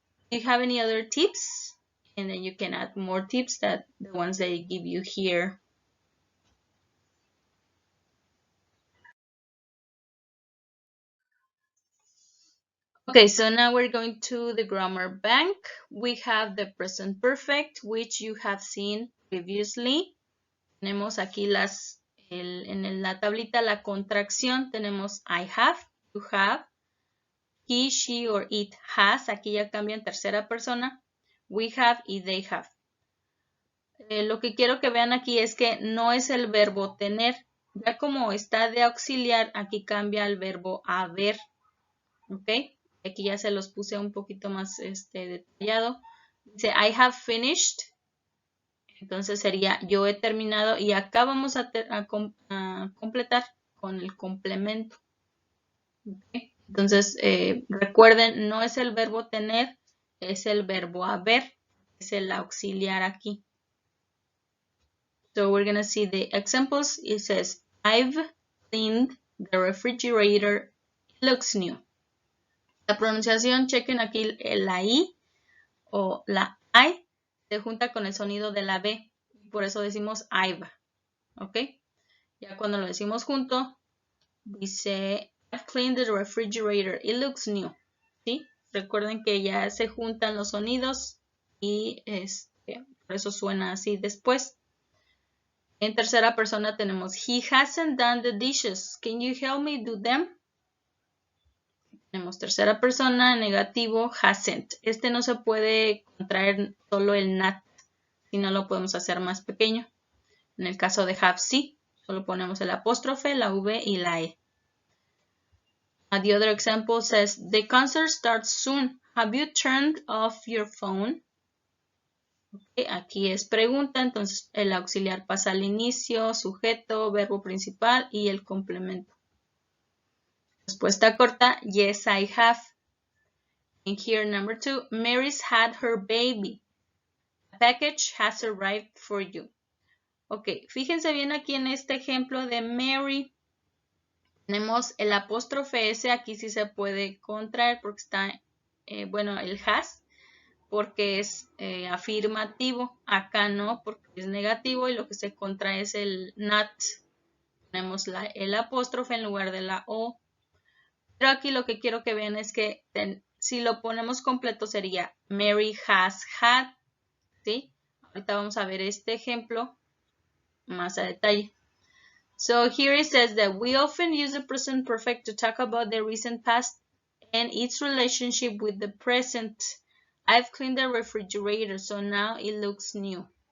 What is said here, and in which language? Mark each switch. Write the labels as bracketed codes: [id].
[en] Do you have any other tips? And then you can add more tips that the ones they give you here. Okay, so now we're going to the grammar bank. We have the present perfect, which you have seen previously. [es] Tenemos aquí en la tablita la contracción. Tenemos [en] I have, you have, he, she, or it has. [es] Aquí ya cambia en tercera persona. [en] We have [es] y [en] they have. [es] Lo que quiero que vean aquí es que no es el verbo tener. Ya como está de auxiliar, aquí cambia el verbo haber. ¿Ok? Aquí ya se los puse un poquito más detallado. Dice, [en] I have finished. [es] Entonces sería, yo he terminado. Y acá vamos a completar con el complemento. ¿Okay? Entonces, recuerden, no es el verbo tener, es el verbo haber. Es el auxiliar aquí. [en] So we're going to see the examples. It says, I've cleaned the refrigerator. It looks new. [es] La pronunciación, chequen aquí la I o la I se junta con el sonido de la B. Por eso decimos I've. ¿Ok? Ya cuando lo decimos junto, dice [en] I've cleaned the refrigerator. It looks new. [es] ¿Sí? Recuerden que ya se juntan los sonidos y por eso suena así después. En tercera persona tenemos [en] He hasn't done the dishes. Can you help me do them? [es] Tenemos tercera persona, negativo, [en] hasn't. [es] Este no se puede contraer solo el not, sino lo podemos hacer más pequeño. En el caso de have, sí. Solo ponemos el apóstrofe, la V y la E. [en] The other example says, the concert starts soon. Have you turned off your phone? [es] Okay, aquí es pregunta, entonces el auxiliar pasa al inicio, sujeto, verbo principal y el complemento. Respuesta corta, [en] yes, I have. And here, number 2, Mary's had her baby. A package has arrived for you. [es] Ok, fíjense bien aquí en este ejemplo de Mary. Tenemos el apóstrofe S, aquí sí se puede contraer porque está, el has, porque es afirmativo. Acá no, porque es negativo y lo que se contrae es el not. Tenemos el apóstrofe en lugar de la O. Pero aquí lo que quiero que vean es que si lo ponemos completo sería [en] Mary has had. [es] ¿Sí? Ahorita vamos a ver este ejemplo más a detalle. [en] So here it says that we often use the present perfect to talk about the recent past and its relationship with the present. I've cleaned the refrigerator, so now it looks new.